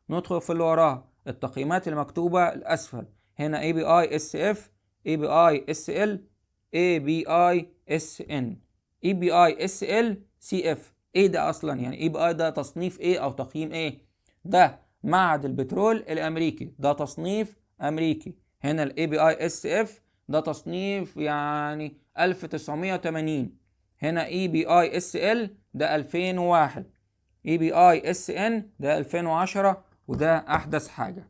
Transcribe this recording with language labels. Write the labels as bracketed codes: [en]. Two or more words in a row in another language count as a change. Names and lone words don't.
[ar] ندخل في اللي وراها التقييمات المكتوبة الأسفل. هنا API SF، API SL، API SN، API SL، CF. ايه ده اصلا؟ يعني API ده تصنيف ايه او تقييم ايه؟ ده معهد البترول الامريكي، ده تصنيف امريكي. هنا ال API SF ده تصنيف يعني 1980. هنا API SL ده 2001، API SN ده 2010 وده احدث حاجة.